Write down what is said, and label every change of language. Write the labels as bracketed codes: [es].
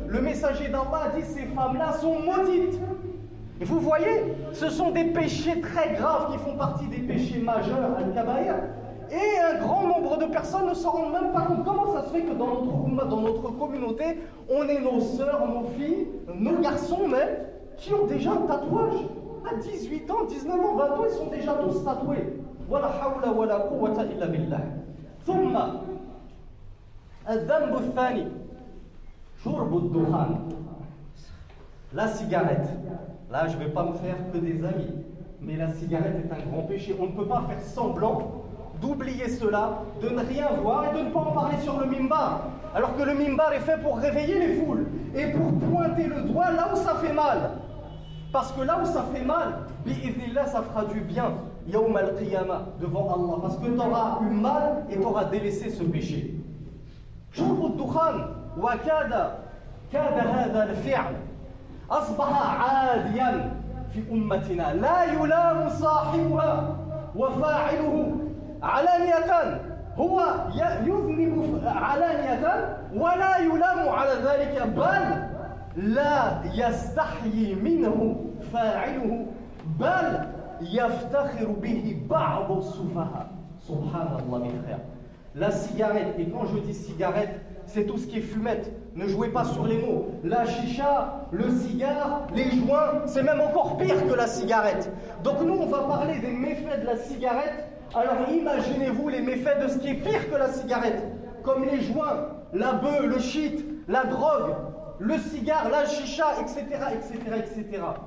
[fr] Le messager d'Allah a dit, ces femmes-là sont maudites. Et vous voyez, ce sont des péchés très graves qui font partie des péchés majeurs, al-kabaïr, et un grand nombre de personnes ne s'en rendent même pas compte. Comment ça se fait que dans notre communauté, on ait nos sœurs, nos filles, nos garçons même, qui ont déjà un tatouage à 18 ans, 19 ans, 20 ans, ils sont déjà tous tatoués. [ar] Wala hawla wala quwwata illa billah. Thumma الذنب الثاني شرب الدخان. [fr] La cigarette. Là, je ne vais pas me faire que des amis, mais la cigarette est un grand péché. On ne peut pas faire semblant d'oublier cela, de ne rien voir et de ne pas en parler sur le mimbar. Alors que le mimbar est fait pour réveiller les foules et pour pointer le doigt là où ça fait mal. Parce que là où ça fait mal, bi'idhnillah, ça fera du bien, yawm al-qiyamah, devant Allah. Parce que tu auras eu mal et tu auras délaissé ce péché. [ar] شرب الدخان وكاد هذا الفعل أصبح عاديا في أمتنا لا يلام صاحبها وفاعله علانية هو يذنب علانية ولا يلام على ذلك بل لا يستحيي منه فاعله بل يفتخر به بعض السفهاء سبحان الله [fr] mes frères. La cigarette, et quand je dis cigarette, c'est tout ce qui est fumette. Ne jouez pas sur les mots. La chicha, le cigare, les joints, c'est même encore pire que la cigarette. Donc nous, on va parler des méfaits de la cigarette. Alors imaginez-vous les méfaits de ce qui est pire que la cigarette, comme les joints, la beuh, le shit, la drogue, le cigare, la chicha, etc., etc., etc.